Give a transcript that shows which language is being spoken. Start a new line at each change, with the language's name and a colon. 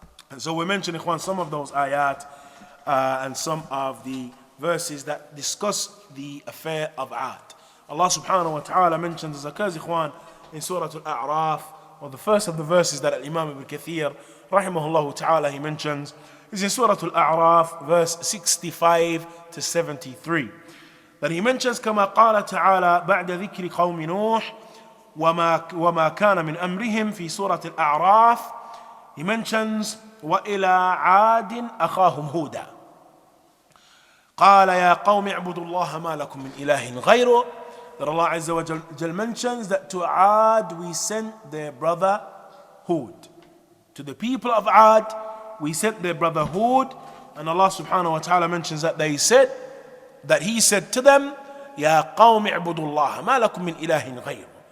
English: And so we mentioned, Ikhwan, some of those ayat and some of the verses that discuss the affair of Ad. Allah subhanahu wa ta'ala mentions, as occurs, Ikhwan, in Surah Al-A'raf, or the first of the verses that Imam Ibn Kathir, rahimahullah ta'ala, he mentions, is in Surah Al-A'raf, verse 65 to 73. That he mentions,
Arabic: كما قال تعالى بعد ذكر قوم نوح وما كان من أمرهم في سورة الأعراف.
English: He mentions
Arabic: وإلى عاد أخاهم هودا قال يا قوم اعبدوا الله ما لكم من إله غيره.
English: That Allah Azza wa Jal mentions that to Ad we sent their brother Hud. To the people of Ad we sent their brother Hud, and Allah subhanahu wa ta'ala mentions that he said to them,
Arabic: يا قوم اعبدوا الله ما لكم من إله غيره.